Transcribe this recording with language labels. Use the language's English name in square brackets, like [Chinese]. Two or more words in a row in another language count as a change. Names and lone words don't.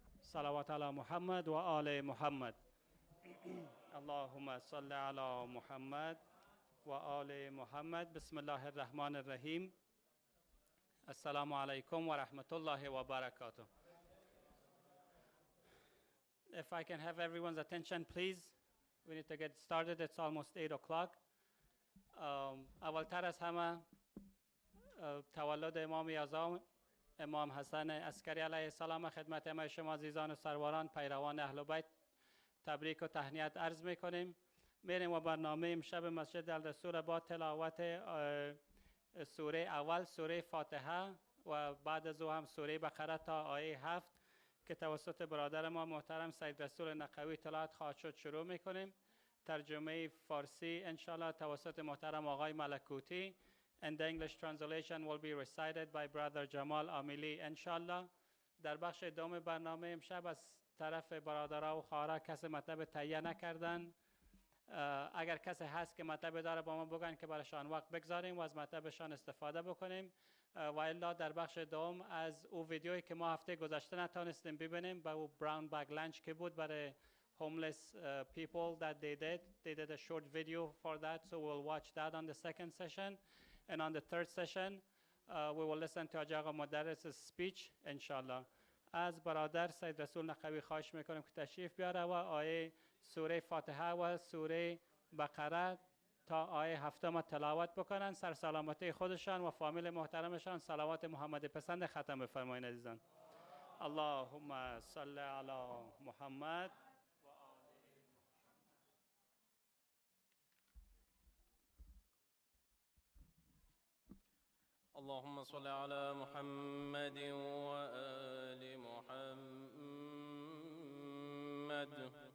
[Arabic] صلوات على محمد و آل محمد. اللهم صل على محمد و آل محمد. بسم الله الرحمن الرحیم. السلام علیکم و رحمت الله و برکاته. [English] If I can have everyone's attention, please. We need to get started. It's almost 8 o'clock. [Persian] اولتر از همه تولد امام اعظم امام حسن عسکری [Arabic] علیه السلام [Persian] خدمت همه شما عزیزان و سرواران پیروان اهل بیت تبریک و تهنیت عرض میکنیم. میریم و برنامه امشب مسجد الرسول با تلاوت سوره اول سوره فاتحه و بعد از او هم سوره بقره تا آیه 7 که توسط برادر ما محترم سید رسول نقوی تلاوت خواهد شد شروع میکنیم. ترجمه فارسی انشالله توسط محترم آقای ملکوتی. [English] And the English translation will be recited by brother Jamal Amili انشالله. [Persian] در بخش دوم برنامه امشب از طرف برادرها و خواهرها کسی مطلب تهیه نکردن. اگر کسی هست که مطلب داره با ما بگن که برایشان وقت بگذاریم و از مطلبشان استفاده بکنیم. و الا در بخش دوم از او ویدیویی که ما هفته گذشته نتونستیم ببینیم با او [English] brown bag lunch [Persian] که بود برای [English] homeless people that they did a short video for that, so we'll watch that on the second session. And on the third session we will listen to Ajaga Modarres' speech inshallah. [Persian] از برادر سید رسول نقوی خواهش میکنیم که تشریف بیاره و آیه سوره فاتحه و سوره بقره تا آیه 7 تلاوت بکنن. سر سلامتی خودشان و فامیل محترمشان صلوات محمد پسند ختم بفرمایید عزیزان. [Arabic] اللهم صل علی محمد. اللهم صل على محمد وآل محمد.